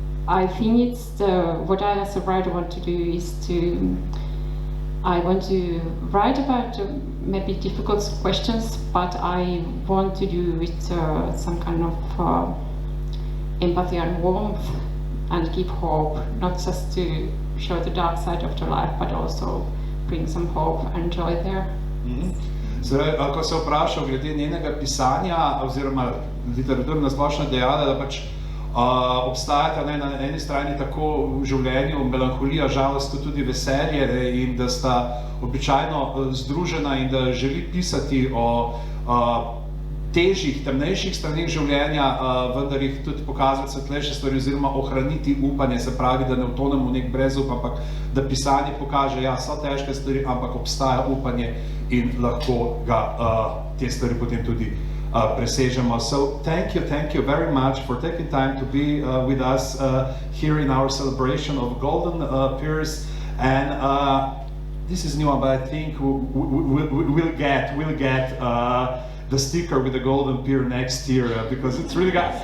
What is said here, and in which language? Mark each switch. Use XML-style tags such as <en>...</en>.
<en>I think what I as a writer want to do is I want to write about maybe difficult questions, but I want to do with some kind of empathy and warmth and give hope, not just to show the dark side of the life, but also bring some hope and joy there.</en> <sl>Zdaj, ko se vprašal glede njenega pisanja oziroma literaturna splošna dejala, da pač obstajata na eni strani tako v življenju melanholija, žalost, kot tudi veselje in da sta običajno združena in da želi pisati o težjih, temnejših straneh življenja, vendar jih tudi pokazati svetlejše stvari oziroma ohraniti upanje, se pravi, da ne utonemo v nek brezup, ampak da pisanje pokaže, ja, so težke stvari, ampak obstaja upanje in lahko ga te stvari potem tudi presežemo.</sl> <en>So thank you very much for taking time to be with us here in our celebration of Golden Pears, and this is new, but I think we'll get the sticker with the golden pear next year because it's really got.</en>